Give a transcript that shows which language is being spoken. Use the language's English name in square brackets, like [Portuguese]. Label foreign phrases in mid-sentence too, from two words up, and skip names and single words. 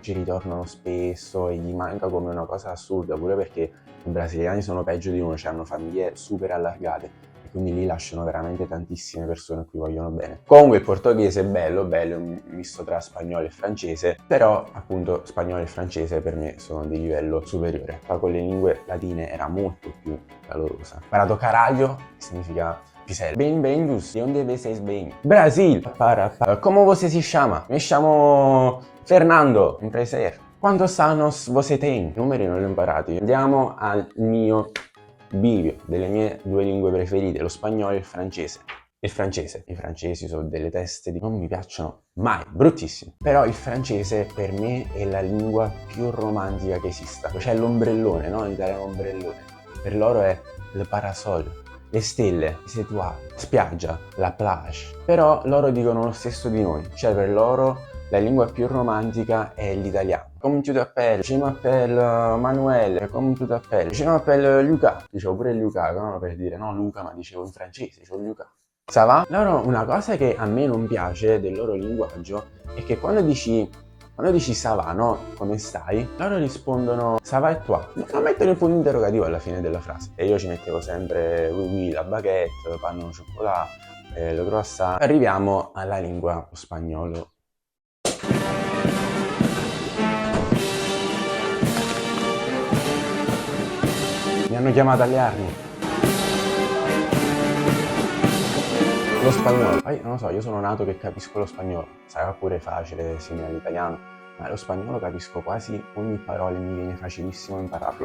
[Italian] Ci ritornano spesso e gli manca come una cosa assurda, pure perché i brasiliani sono peggio di noi, cioè hanno famiglie super allargate e quindi lì lasciano veramente tantissime persone a cui vogliono bene. Comunque il portoghese è bello, è un misto tra spagnolo e francese, però appunto spagnolo e francese per me sono di livello superiore. Qua con le lingue latine era molto più calorosa. Ho imparato caralho, che significa pisello. [Portuguese] Bem-vindos, de onde vocês vêm? Brasil! Como você se chama? [Italian] Mi chiamo Fernando, [Portuguese] un prazer. Quantos anos você tem? [Italian] I numeri non li ho imparati. Andiamo al mio bivio delle mie due lingue preferite, lo spagnolo e il francese. Il francese. I francesi sono delle teste di... non mi piacciono mai, bruttissimi. Però il francese per me è la lingua più romantica che esista. C'è l'ombrellone, no? In italiano ombrellone. Per loro è [French] le parasol, [Italian] le stelle, [French] les étoiles, [Italian] spiaggia, [French] la plage. [Italian] Però loro dicono lo stesso di noi. Cioè per loro la lingua più romantica è l'italiano. [French] Come tu t'appelles? Je m'appelle Manuel. Come tu t'appelles? Je m'appelle [Italian] Luca. Dicevo pure Luca, no? Per dire no Luca, ma dicevo in francese, dicevo Luca. [French] Ça va? [Italian] Loro, una cosa che a me non piace del loro linguaggio è che quando dici [French] ça va, [Italian] no? Come stai? Loro rispondono [French] ça va et toi? [Italian] Non mettono il punto interrogativo alla fine della frase. E io ci mettevo sempre [French] oui oui, la baguette, panno au chocolat, le croissant. [Italian] Arriviamo alla lingua spagnolo. Mi hanno chiamato alle armi. Lo spagnolo. Poi non lo so, io sono nato che capisco lo spagnolo. Sarà pure facile, simile all'italiano, ma lo spagnolo capisco quasi ogni parola e mi viene facilissimo impararlo.